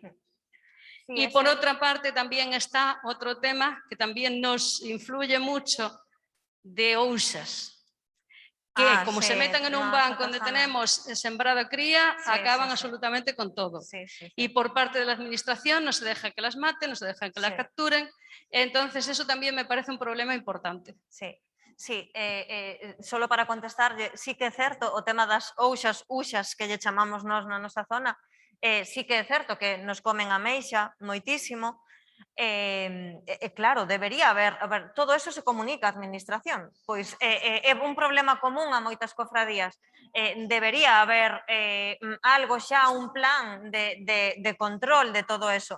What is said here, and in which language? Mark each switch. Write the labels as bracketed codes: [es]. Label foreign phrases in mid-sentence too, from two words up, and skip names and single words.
[es] Y por otra parte también está otro tema que también nos influye mucho de OUSAS, que como se metan en un banco donde tenemos sembrada cría, acaban absolutamente con todo. Y por parte de la administración no se deja que las maten, no se deja que las capturen. Entonces eso también me parece un problema importante. Sí, solo para contestar, [gl] sí que é certo o tema das uxas que lle chamamos nós na nosa zona, sí que é certo que nos comen a meixa moitísimo. Claro, debería haber, [es] todo eso se comunica [gl] á administración, pois é un problema común a moitas cofradías, debería haber algo xa, un plan de control de [es] todo eso.